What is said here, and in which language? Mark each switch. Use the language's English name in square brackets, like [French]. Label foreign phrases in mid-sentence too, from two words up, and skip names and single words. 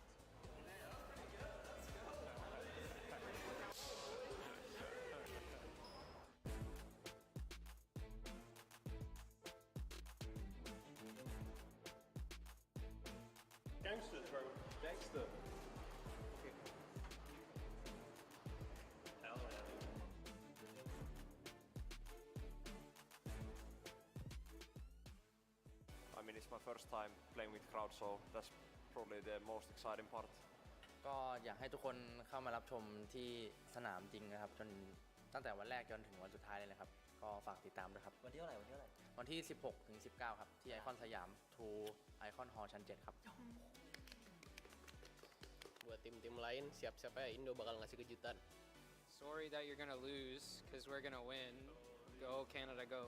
[English] Gangsters, bro. Gangster. Hell yeah. I mean, it's my first time playing with crowd, so that's probably the most exciting part. [Thai] ก็อยากให้ทุกคนเข้ามารับชมที่สนามจริงนะครับจนตั้งแต่วันแรกจนถึงวันสุดท้ายเลยนะครับก็ฝากติดตามด้วยครับวันที่เท่าไหร่วันที่16 ถึง 19ครับที่ไอคอนสยามทูไอคอนฮอลล์ชั้น 7ครับ [Indonesian] Buat tim-tim lain, siap-siap ya Indo bakal ngasih kejutan. [English] Sorry that you're gonna lose, cause we're gonna win. Go Canada, go.